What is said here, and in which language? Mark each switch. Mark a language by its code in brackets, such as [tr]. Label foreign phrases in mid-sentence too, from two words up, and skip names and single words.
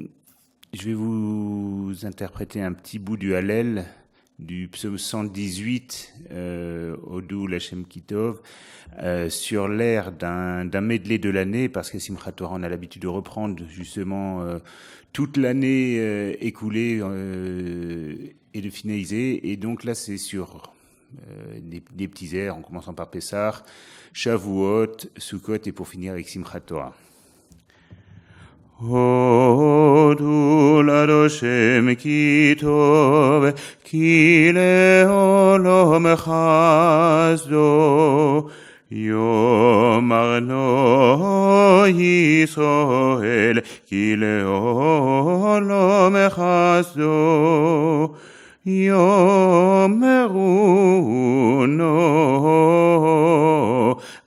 [fr] vais vous interpréter un petit bout du Hallel, du psaume 118, [he] הודו לה' כי טוב, [fr] sur l'air d'un medley de l'année, parce que Simchat Torah, on a l'habitude de reprendre justement toute l'année écoulée et de finaliser. Et donc là, c'est sur des petits airs, en commençant par Pessah, Shavuot, Sukkot, et pour finir avec Simchat Torah. [he] הודו לאדושם כי טוב כי לעולם חסדו יאמר נא ישראל כי לעולם חסדו, יאמרו נא